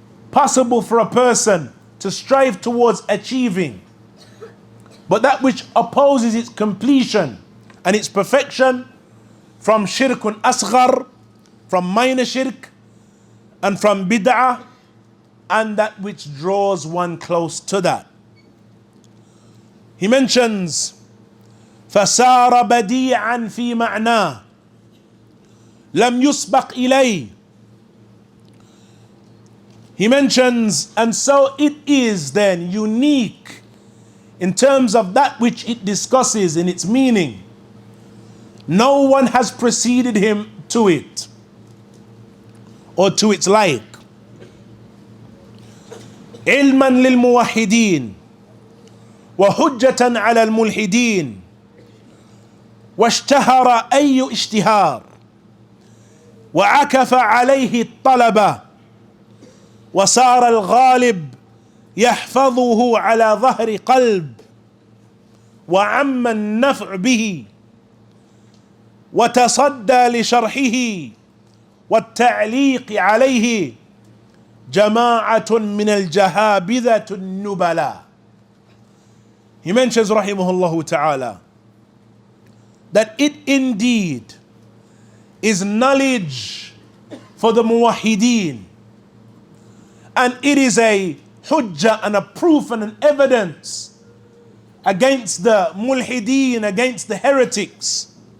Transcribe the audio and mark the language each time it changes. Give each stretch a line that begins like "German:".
English: possible for a person to strive towards achieving, but that which opposes its completion and its perfection from shirkun asghar, from minor shirk, and from bid'ah, and that which draws one close to that. He mentions
Arabic: فَسَارَ بَدِيعًا فِي مَعْنَاهِ لَمْ يُسْبَقْ إِلَيْهِ.
English: He mentions, and so it is then unique in terms of that which it discusses in its meaning. No one has preceded him to it, or to its like.
Arabic: علما للموحدين وحجة على الملحدين واشتهر أي اشتهار وعكف عليه الطلبة وصار الغالب يحفظه على ظهر قلب وعم النفع به وتصدى لشرحه والتعليق عليه جماعة من الجهابذة النبلاء.
English: He mentions rahimahullah ta'ala that it indeed is knowledge for the muwahideen, and it is a hujjah and a proof and an evidence against the mulhideen, against the heretics.